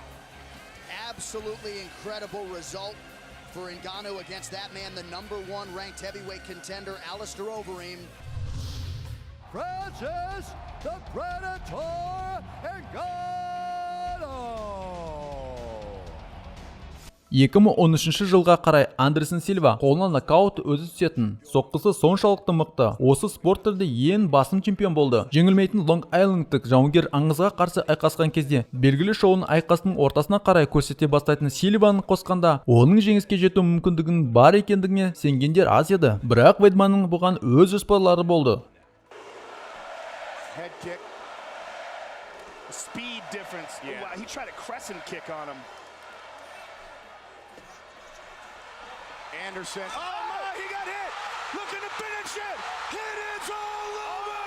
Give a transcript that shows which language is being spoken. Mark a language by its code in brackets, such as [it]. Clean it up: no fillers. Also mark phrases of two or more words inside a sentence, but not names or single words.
[en] Absolutely incredible result for Ngannou against that man, the #1 ranked heavyweight contender, Alistair Overeem. Francis, the Predator Ngannou. [kk] 2013 жылға қарай Андерсон Силва қолына нокаут өзі түсетін, соққысы соншалықты мықты. Осы спорт түрінде ең басым чемпион болды. Жеңілмейтін Лонг-Айлендтік жауынгер аңызға қарсы айқасқан кезде белгілі шоуын айқастың ортасына қарай көрсете бастайтын Силваны қосқанда, оның жеңіске жету мүмкіндігінің бар екендігіне сенгендер аз еді. Бірақ Ведманның бұған өз жоспарлары болды. [en] Head kick. Speed difference. Yeah. Wow, he tried a crescent kick on him. Anderson. Oh my, he got hit. Looking to finish it. It is all over.